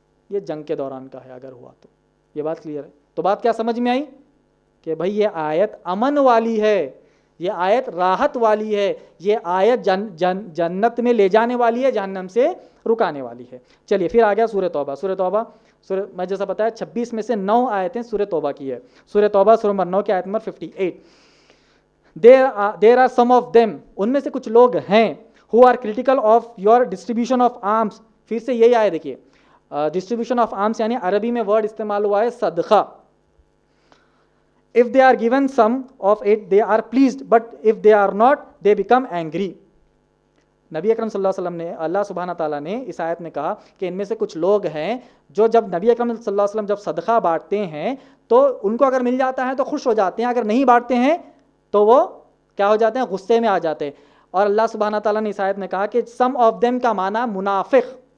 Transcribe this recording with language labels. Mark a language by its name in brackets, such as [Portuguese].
[Urdu] یہ جنگ کے دوران کا ہے اگر ہوا تو. یہ بات کلیئر ہے؟ تو بات کیا سمجھ میں آئی کہ بھائی یہ آیت امن والی ہے، یہ آیت راحت والی ہے، یہ آیت جنت میں لے جانے والی ہے، جہنم سے رکانے والی ہے. چلیے پھر آ گیا سورہ توبہ. سورہ توبہ میں جیسا بتایا 26 میں سے 9 آیتیں سورہ توبہ کی ہے. سورہ توبہ سورہ نمبر 9 کی آیت number 58. [English] There are some of them, [Urdu] ان میں سے کچھ لوگ ہیں [English] who are critical of your distribution of arms. [Urdu] پھر سے یہی آئے دیکھیے [English] distribution of arms [Urdu] یعنی عربی میں ورڈ استعمال ہوا ہے صدقہ. [English] If they are given some of it they are pleased, but if they are not they become angry. [Urdu] نبی اکرم صلی اللہ علیہ وسلم نے، اللہ سبحانہ تعالیٰ نے اس آیت میں کہا کہ ان میں سے کچھ لوگ ہیں جو جب نبی اکرم صلی اللہ علیہ وسلم جب صدقہ بانٹتے ہیں تو ان کو اگر مل جاتا ہے تو خوش ہو جاتے ہیں، اگر نہیں بانٹتے ہیں تو وہ کیا ہو جاتے ہیں؟ غصے میں آ جاتے ہیں. اور اللہ سبحانہ تعالیٰ نے اس آیت میں کہا کہ [English] some of them [Urdu] کا معنی منافق.